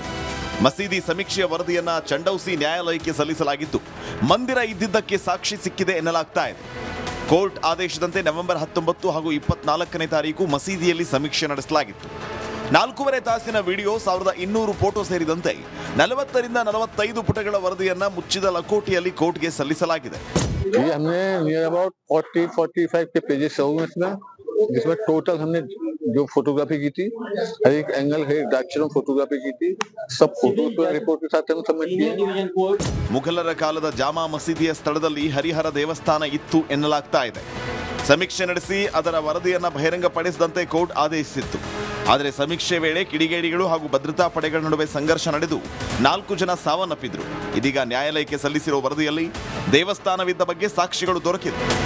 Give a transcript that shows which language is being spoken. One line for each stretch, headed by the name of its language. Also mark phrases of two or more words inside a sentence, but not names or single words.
Kannada: ಮಸೀದಿ ಸಮೀಕ್ಷೆಯ ವರದಿಯನ್ನ ಚಂಡೌಸಿ ನ್ಯಾಯಾಲಯಕ್ಕೆ ಸಲ್ಲಿಸಲಾಗಿದ್ದು, ಮಂದಿರ ಇದ್ದಿದ್ದಕ್ಕೆ ಸಾಕ್ಷಿ ಸಿಕ್ಕಿದೆ ಎನ್ನಲಾಗ್ತಾ ಇದೆ. ಕೋರ್ಟ್ ಆದೇಶದಂತೆ ನವೆಂಬರ್ 19 ಹಾಗೂ 24ನೇ ತಾರೀಕು ಮಸೀದಿಯಲ್ಲಿ ಸಮೀಕ್ಷೆ ನಡೆಸಲಾಗಿತ್ತು. 4.5 ತಾಸಿನ ವಿಡಿಯೋ, 1200 ಫೋಟೋ ಸೇರಿದಂತೆ 40 ರಿಂದ 45 ಪುಟಗಳ ವರದಿಯನ್ನ ಮುಚ್ಚಿದ ಲಕೋಟೆಯಲ್ಲಿ ಕೋರ್ಟ್ಗೆ ಸಲ್ಲಿಸಲಾಗಿದೆ.
Hindi: ये हमने
English: near about
Hindi: 40-45 के पेजेस है इसमें, जिसमें टोटल हमने जो फोटोग्राफी की थी, हर एक एंगल है
English: direction photography
Hindi: की थी, सब फोटोज को रिपोर्ट के साथ हम सबमिट किए.
Kannada: ಮುಘಲರ ಕಾಲದ ಜಾಮಾ ಮಸೀದಿಯ ಸ್ಥಳದಲ್ಲಿ ಹರಿಹರ ದೇವಸ್ಥಾನ ಇತ್ತು ಎನ್ನಲಾಗ್ತಾ ಇದೆ. ಸಮೀಕ್ಷೆ ನಡೆಸಿ ಅದರ ವರದಿಯನ್ನ ಬಹಿರಂಗಪಡಿಸದಂತೆ ಕೋರ್ಟ್ ಆದೇಶಿಸಿತ್ತು. ಆದರೆ ಸಮೀಕ್ಷೆ ವೇಳೆ ಕಿಡಿಗೇಡಿಗಳು ಹಾಗೂ ಭದ್ರತಾ ಪಡೆಗಳ ನಡುವೆ ಸಂಘರ್ಷ ನಡೆದು 4 ಜನ ಸಾವನ್ನಪ್ಪಿದ್ರು. ಇದೀಗ ನ್ಯಾಯಾಲಯಕ್ಕೆ ಸಲ್ಲಿಸಿರುವ ವರದಿಯಲ್ಲಿ ದೇವಸ್ಥಾನವಿದ್ದ ಬಗ್ಗೆ ಸಾಕ್ಷಿಗಳು ದೊರಕಿದೆ.